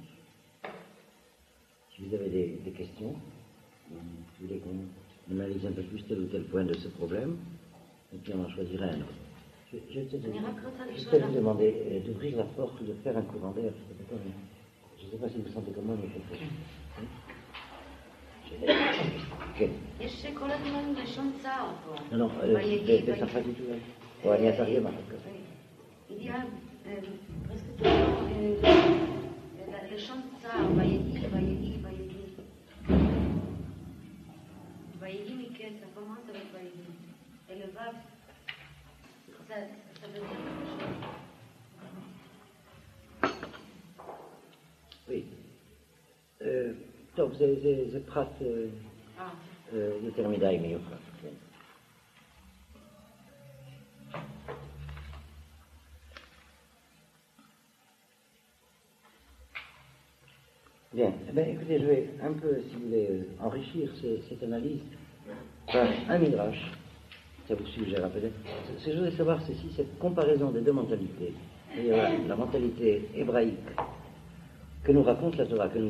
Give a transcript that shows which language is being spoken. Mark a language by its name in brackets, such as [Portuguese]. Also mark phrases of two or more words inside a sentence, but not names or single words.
[French] Si vous avez des questions, vous voulez qu'on analyse un peu plus tel ou tel point de ce problème, et puis on en choisira un autre. Je vais vous demander d'ouvrir la porte ou de faire un courant d'air. Je ne sais pas si vous sentez comment, mais quelque chose. [Hebrew] יש כל הזמן לשון צער פה. לא, בצרפתית או אני אתרגם אחר כך. הגיע פרסקט לשון צער, ויהי. ויהי מכסף, [French] comment ça va être ויהי? Et le vav, ça veut dire quelque chose. Oui. [Hebrew] טוב, זה פרט יותר מדי מיוחד, כן. [French] Bien, eh bien, écoutez, je vais un peu, si vous voulez, enrichir cette analyse par un midrash. Ça vous suggère peut-être. Ce que je voudrais savoir, c'est si cette comparaison des deux mentalités, c'est-à-dire la mentalité hébraïque que nous raconte la Torah, que nous